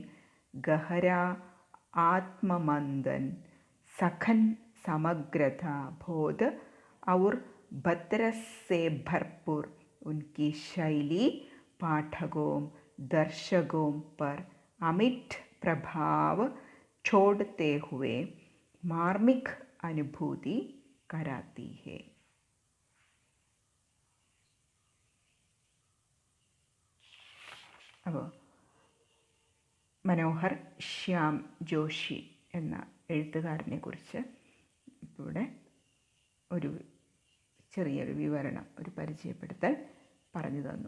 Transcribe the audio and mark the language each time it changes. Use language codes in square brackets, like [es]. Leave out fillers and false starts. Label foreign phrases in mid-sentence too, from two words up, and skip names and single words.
[hi] गहरा आत्ममंथन, सघन समग्रता बोध और भद्रस से भरपूर उनकी शैली पाठकों, दर्शकों पर अमिट प्रभाव छोड़ते हुए मार्मिक अनुभूति कराती है। [ml] അപ്പോൾ മനോഹർ ശ്യാം ജോഷി എന്ന എഴുത്തുകാരനെ കുറിച്ച് ഇവിടെ ഒരു ചെറിയൊരു വിവരണം, ഒരു പരിചയപ്പെടുത്തൽ പറഞ്ഞു തന്നു.